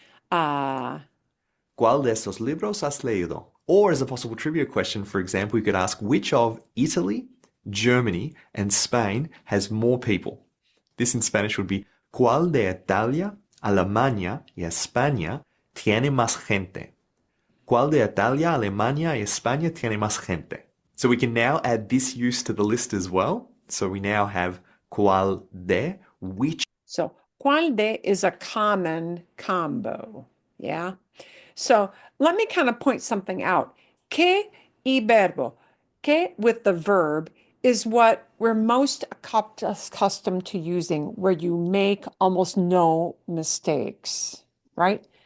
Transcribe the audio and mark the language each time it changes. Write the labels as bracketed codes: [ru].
[es] ¿Cuál de estos libros has leído? [en] Or as a possible trivia question, for example, you could ask, which of Italy, Germany, and Spain has more people? [es] This in Spanish would be, ¿cuál de Italia, Alemania y España tiene más gente? ¿Cuál de Italia, Alemania y España tiene más gente? [en] So we can now add this use to the list as well. So we now have cuál de, which. So cuál de is a common combo, yeah? So let me kind of point something out. Que y verbo. Que with the verb is what we're most accustomed to using, where you make almost no mistakes, right?